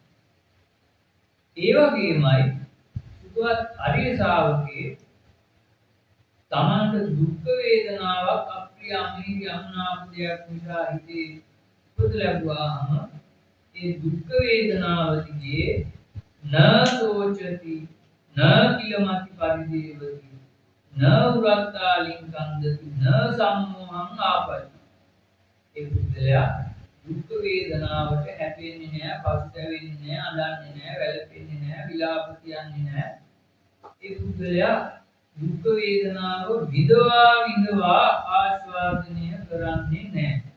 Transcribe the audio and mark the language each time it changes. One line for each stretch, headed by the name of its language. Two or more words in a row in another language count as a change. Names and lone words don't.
Sinhala: ඒ වගේමයි සුඛවත් ආර්ය ශ්‍රාවකේ තමන්ට දුක් වේදනාවක් අප්‍රිය අමිහිරි අමනාප දෙයක් නිසා හිතේ උපද ලැබුවාම ඒ දුක් වේදනාව දිගේ
Pali: න සෝචති, න කිලමති පරිදේවති, න උරත්තාලින් කන්දති, න සම්මෝහං ආපති.
Sinhala: ඒ පුද්ගලයා දුක් වේදනාවට හැපෙන්නේ නැහැ, පසුතැවෙන්නේ නැහැ, අඬන්නේ නැහැ, වැළපෙන්නේ නැහැ, විලාප කියන්නේ නැහැ. ඒ පුද්ගලයා දුක් වේදනාව විඳවා ආස්වාදනය කරන්නේ නැහැ.